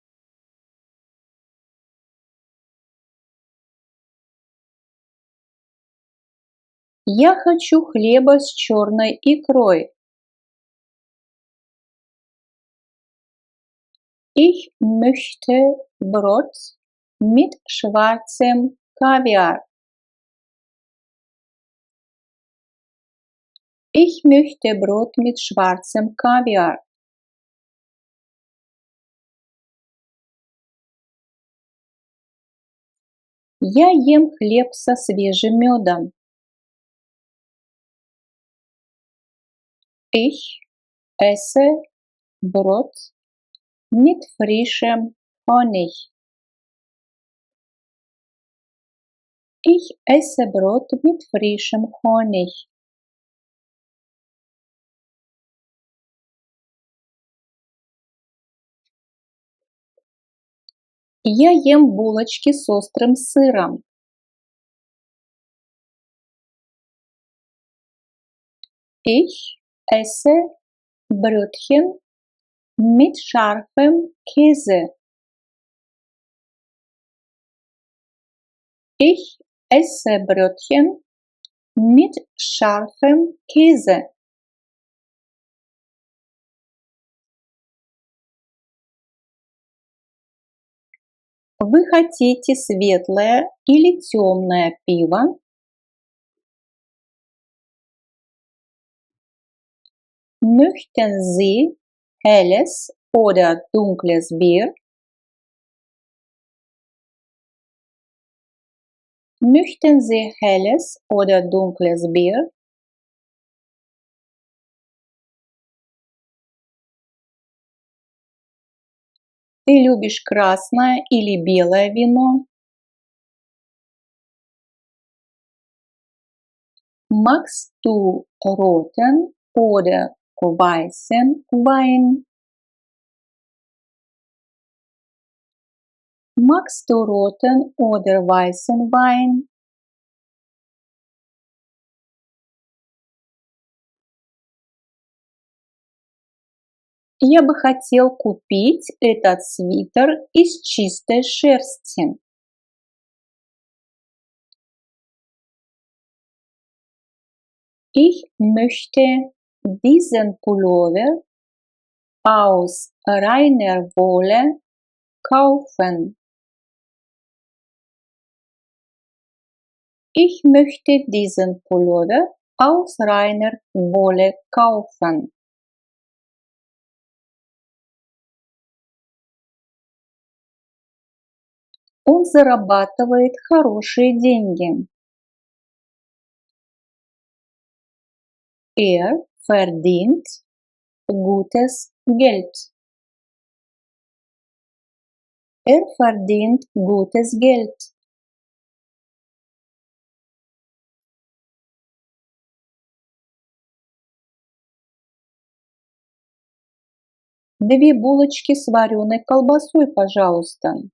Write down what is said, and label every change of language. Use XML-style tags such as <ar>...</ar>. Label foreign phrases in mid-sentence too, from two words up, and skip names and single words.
<ru>Я хочу хлеба с черной икрой.</ru> <de>Ich möchte Brot mit schwarzem Kaviar. Ich möchte Brot mit schwarzem Kaviar.</de> <ru>Я ем хлеб со свежим медом.</ru> <de>Ich esse Brot mit frischem Honig. Ich esse Brot mit frischem Honig.</de> <ru>Я ем булочки с острым сыром.</ru> <de>Ich esse Brötchen mit scharfem Käse. Ich esse Brötchen mit scharfem Käse.</de> <ru>Вы хотите светлое или темное пиво?</ru> <de>Möchten Sie helles oder dunkles Bier? Möchten Sie helles oder dunkles Bier?</de> <ru>Ты любишь красное или белое вино?</ru> <de>Magst du roten oder weißen Wein? Magst du roten oder weißen Wein?</de> <ru>Я бы хотел купить этот свитер из чистой шерсти.</ru> <de>Ich möchte diesen Pullover aus reiner Wolle kaufen. Ich möchte diesen Pullover aus reiner Wolle kaufen.</de> <ru>Он зарабатывает хорошие деньги.</ru> <de>Er verdient gutes Geld. Er verdient gutes Geld.</de> <ru>Две булочки с вареной колбасой, пожалуйста.</ru>